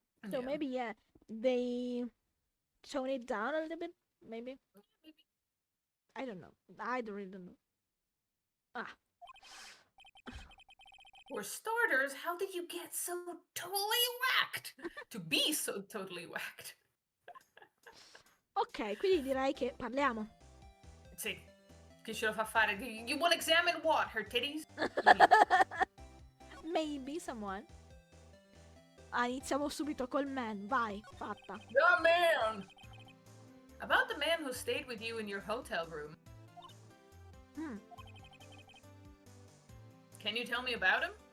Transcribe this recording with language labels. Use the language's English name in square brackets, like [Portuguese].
[English] So maybe they tone it down a little bit, maybe. I don't know. I don't really know. For starters, how did you get so totally whacked? To be so totally whacked. [Italian] Ok, quindi direi che parliamo. Sì, che ce lo fa fare. [English] You will examine what? Her titties? Maybe someone. [Italian] Iniziamo subito col man, vai, fatta. [English] The man! About the man who stayed with you in your hotel room. Can you tell me about him?